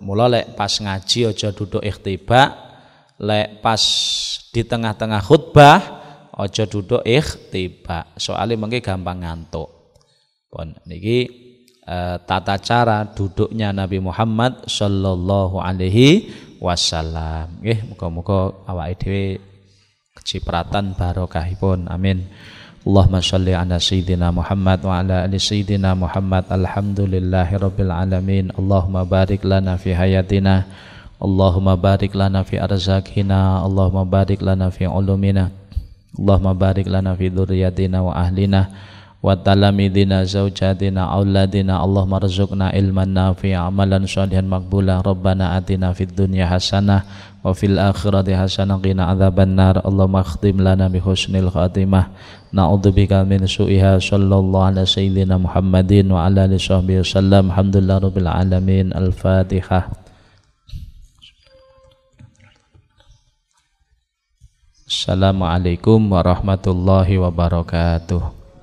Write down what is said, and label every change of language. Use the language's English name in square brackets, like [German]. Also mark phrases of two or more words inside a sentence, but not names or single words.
[Javanese] Mula lek pas ngaji aja duduk ikhtiba, lek pas di tengah-tengah khutbah aja duduk ikhtiba. Soalnya mengke gampang ngantuk. Pun niki tata cara duduknya Nabi Muhammad [Arabic] صلى الله عليه وسلم. [Javanese] Nggih, muga-muga awake dhewe kecipratan barokahipun. [Arabic] Amin. اللهم صل على سيدنا محمد وعلى آل سيدنا محمد. الحمد لله رب العالمين. اللهم بارك لنا في حياتنا. اللهم بارك لنا في أرزاقنا. اللهم بارك لنا في علومنا. اللهم بارك لنا في ذرياتنا وأهلنا وتلامذتنا زوجاتنا أولادنا. اللهم ارزقنا علما نافعا عملا صالحا مقبولا. ربنا آتنا في الدنيا حسنة وفي الآخرة حسنة قنا عذاب النار. اللهم اختم لنا بحسن الخاتمة. نعوذ بك من سوئها. صلى الله على سيدنا محمد وعلى آله صحبه وسلم. الحمد لله رب العالمين. Al-Fatihah. السلام عليكم ورحمة الله وبركاته.